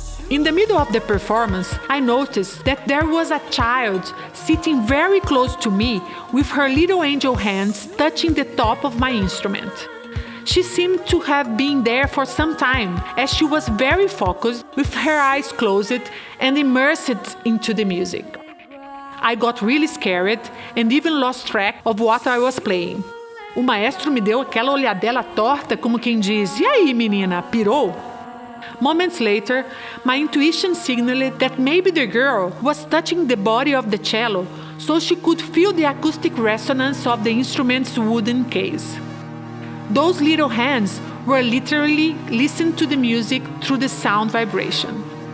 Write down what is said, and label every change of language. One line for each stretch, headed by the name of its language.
English: In the middle of the performance, I noticed that there was a child sitting very close to me with her little angel hands touching the top of my instrument. She seemed to have been there for some time, as she was very focused, with her eyes closed and immersed into the music. I got really scared and even lost track of what I was playing.
Portuguese: O maestro me deu aquela olhadela torta, como quem diz: "E aí, menina, pirou?"
English: Moments later, my intuition signaled that maybe the girl was touching the body of the cello so she could feel the acoustic resonance of the instrument's wooden case. Those little hands were literally listening to the music through the sound vibration.